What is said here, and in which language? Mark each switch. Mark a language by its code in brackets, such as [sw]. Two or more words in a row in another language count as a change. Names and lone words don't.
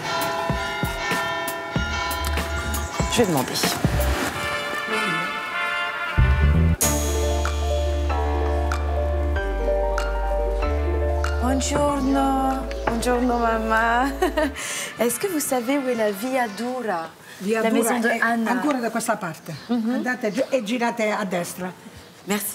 [fr] Je vais demander. [it] Buongiorno, buongiorno mamma. [fr] Est-ce que vous savez où est la Via Dura? La maison de Anna. [it] Ancora da questa parte. Andate giù e girate a destra. [fr] Merci.